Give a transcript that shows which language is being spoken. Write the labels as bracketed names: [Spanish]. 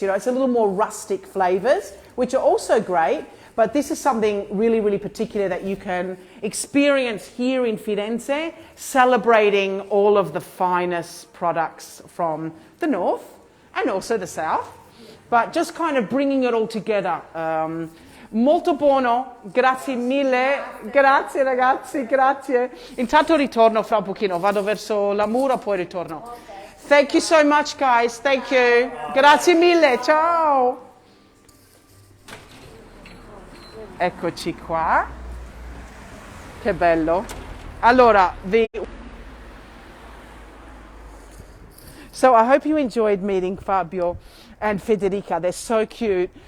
[English] You know, it's a little more rustic flavors, which are also great, but this is something really, really particular that you can experience here in Firenze, celebrating all of the finest products from the north and also the south. But just kind of bringing it all together. [Italian] Molto buono, grazie mille, grazie ragazzi, grazie. Intanto ritorno fra un pochino, vado verso la mura, poi ritorno. [English] Thank you so much guys, thank you. [Italian] Grazie mille, ciao. Eccoci qua. Che bello. [English] Allora, So I hope you enjoyed meeting Fabio and Federica. They're so cute.